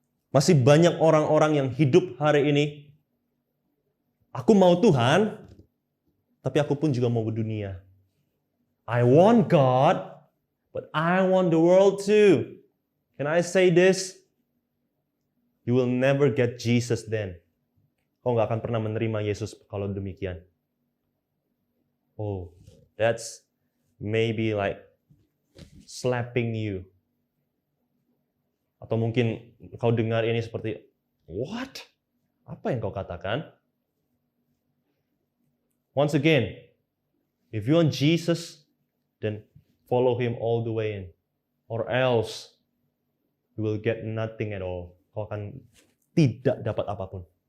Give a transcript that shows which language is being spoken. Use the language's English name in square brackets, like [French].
[Indonesian] Masih banyak orang-orang yang hidup hari ini. Aku mau Tuhan, tapi aku pun juga mau dunia. [English] I want God, but I want the world too. Can I say this? You will never get Jesus then. [Indonesian] Kau nggak akan pernah menerima Yesus kalau demikian. [English] Oh, that's maybe like slapping you. [Indonesian] Atau mungkin kau dengar ini seperti, what? Apa yang kau katakan? [English] Once again, if you want Jesus, then follow Him all the way in. Or else, you will get nothing at all. [Indonesian] Kau akan tidak dapat apapun.